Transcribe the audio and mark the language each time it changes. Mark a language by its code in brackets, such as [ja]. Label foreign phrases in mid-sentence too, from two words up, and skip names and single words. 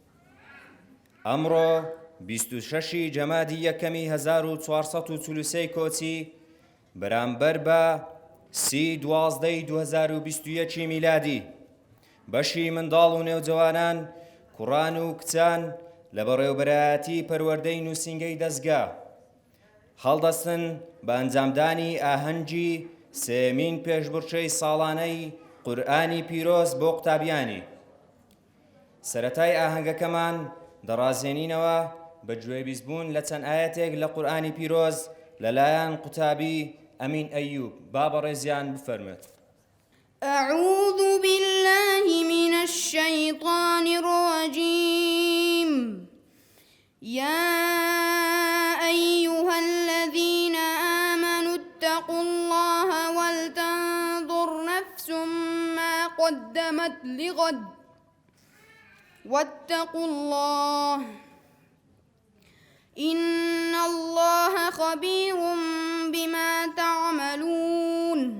[ckb] أمرو 26 جەمادی یەکەمی 1440 کۆچی بەرامبەر بە 30/12/2021 میلادی بەشی منداڵ و نێوجەوانان کوڕان و کچان لە بەڕێوەبەرایەتی پەروەردەی نووسینگەی دەستگا هەڵدەستن بە ئەنجامدانی ئاهەنگی سێمین پێشبڕکێی ساڵانەی قورئانی پیرۆز بۆ قوتابیانی. سەرەتای ئاهەنگەکەمان دەڕازێنینەوە بە گوێبیستبوون لە چەند ئاەتێک لە قورئانی پیرۆز لەلایەن قوتابی ئەمین ئەیوب. با بەڕێزیان بفەرمێت. [ar] أعوذ بالله من الشيطان الرجيم. يا أيها الذين آمنوا اتقوا الله ولتنظر نفس ما قدمت لغد واتقوا الله إن الله خبير بما تعملون.